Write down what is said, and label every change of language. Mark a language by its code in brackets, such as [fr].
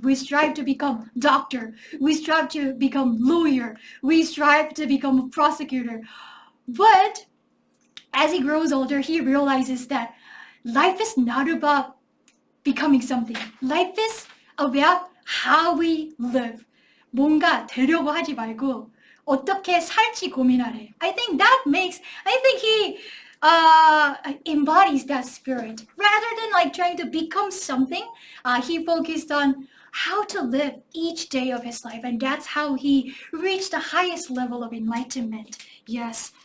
[en] We strive to become doctor. We strive to become lawyer. We strive to become a prosecutor. But as he grows older, he realizes that life is not about becoming something. Life is about how we live. [ko] 뭔가 되려고 하지 말고 어떻게 살지 고민하래. [en] I think he embodies that spirit. Rather than like trying to become something, he focused on how to live each day of his life. And that's how he reached the highest level of enlightenment. Yes.